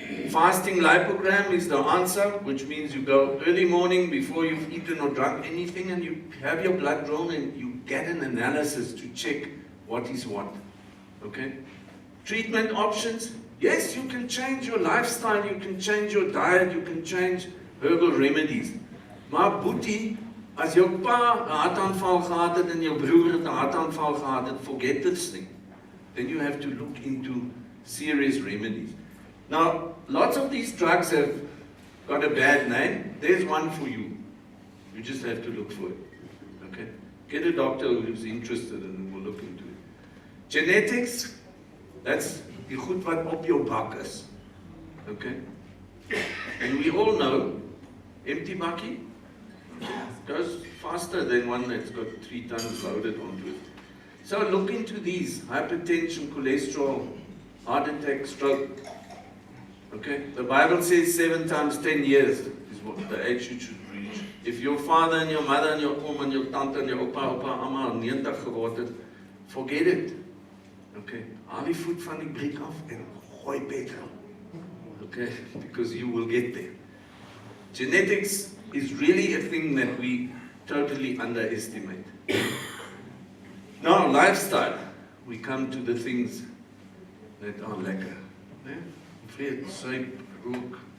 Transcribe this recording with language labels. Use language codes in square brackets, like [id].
[en] Fasting lipogram is the answer, which means you go early morning before you've eaten or drunk anything and you have your blood drawn and you get an analysis to check what is what. Okay? Treatment options. Yes, you can change your lifestyle, you can change your diet, you can change herbal remedies. [af] Maar boetie, as jou pa 'n hartaanval gehad het en jou broer het 'n hartaanval gehad het, [en] forget this thing. Then you have to look into serious remedies. Now, lots of these drugs have got a bad name. There's one for you. You just have to look for it. Okay? Get a doctor who's interested and will look into it. Genetics, that's [af] die goed wat op jou bak is. Okay? [en] And we all know, empty bakkie goes faster than one that's got 3 tons loaded onto it. So look into these: hypertension, cholesterol, heart attack, stroke. Okay? The Bible says 7 times 10 years is what the age you should reach. If your father and your mother and your oom and your tante and your opa [af] almal 90 geword het, [en] forget it. Okay? [af] Haal die voet van die briek af en gooi petrol. [en] Okay? Because you will get there. Genetics is really a thing that we totally underestimate. Now, lifestyle. We come to the things that are lekker. [af] Vreet, suip, rook.